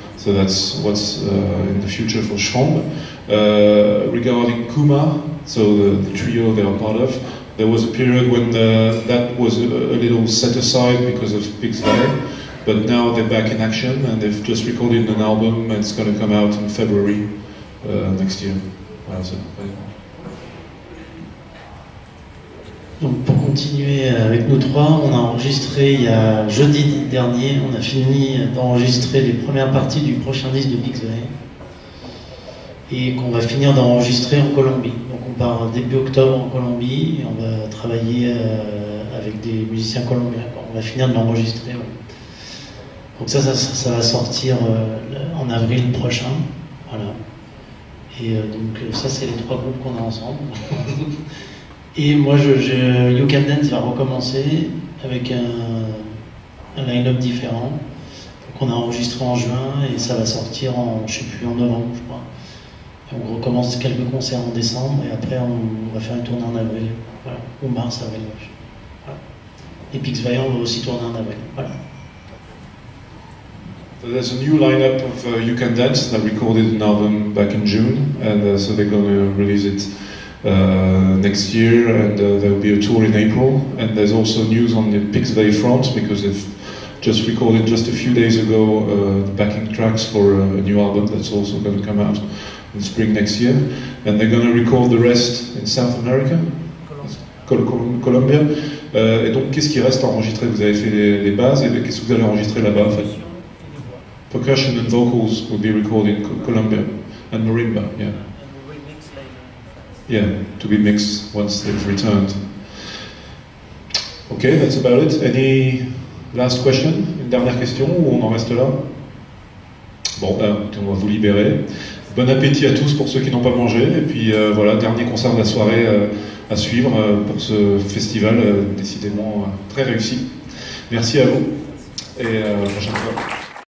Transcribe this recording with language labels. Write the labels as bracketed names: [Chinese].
[English] So that's what's in the future for Schrom. Regarding Kuma, so the trio they are part of, there was a period when that was a little set aside because of Pixvay. But now they're back in action, and they've just recorded an album, and it's going to come out in February next year. [French] Voilà, donc pour continuer avec nous trois, on a enregistré il y a jeudi dernier, on a fini d'enregistrer les premières parties du prochain disque de Pixvay, et qu'on va finir d'enregistrer en Colombie. Donc on part début octobre en Colombie, et on va travailler avec des musiciens colombiens. On va finir de l'enregistrer. Ouais. Donc ça va sortir en avril prochain, voilà. Et donc ça, c'est les trois groupes qu'on a ensemble. Et moi, You Can Dance va recommencer avec un line-up différent qu'on a enregistré en juin, et ça va sortir je sais plus, en novembre, je crois. Et on recommence quelques concerts en décembre, et après on va faire une tournée en avril, voilà, ou mars, avril. Voilà. Et Pixvay, on va aussi tourner en avril, voilà. [English] So there's a new lineup of You Can Dance that recorded an album back in June, and so they're going to release it next year, and there'll be a tour in April. And there's also news on the Pixvay front, because they've just recorded just a few days ago the backing tracks for a new album that's also going to come out in spring next year. And they're going to record the rest in South America, Colombia. [French] Et donc, qu'est-ce qui reste à enregistrer? Vous avez fait les bases, et qu'est-ce que vous allez enregistrer là-bas en fait? [English] Percussion and vocals will be recorded in Colombia, and marimba, yeah. And we remix later. Yeah, to be mixed once they've returned. Okay, that's about it. Any last question? [French] Une dernière question, ou on en reste là? Bon, on va vous libérer. Bon appétit à tous pour ceux qui n'ont pas mangé, et puis voilà, dernier concert de la soirée à suivre pour ce festival décidément très réussi. Merci à vous, et à la prochaine fois.